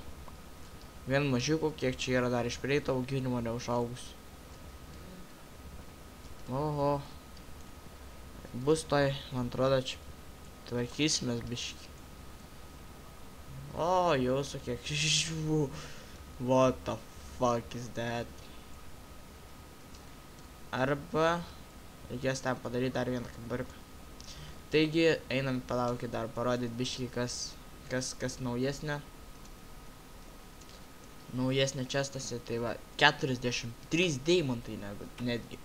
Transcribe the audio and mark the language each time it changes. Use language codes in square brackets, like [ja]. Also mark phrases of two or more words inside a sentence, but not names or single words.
[lt] Vien mažiukų, kiek čia yra dar iš prieito auginimo neužaugusių. Oho. Bus toj, man atrodo, čia tvarkysimės biškį. O, jūsų kiek žuvų. [en] What the fuck is that? [lt] Arba reikės ten padaryti dar vieną kambariuką. Taigi, einam palaukit dar parodyti biškį, kas naujesnė. Naujesnė čestasi, tai va, 43 deimantai netgi.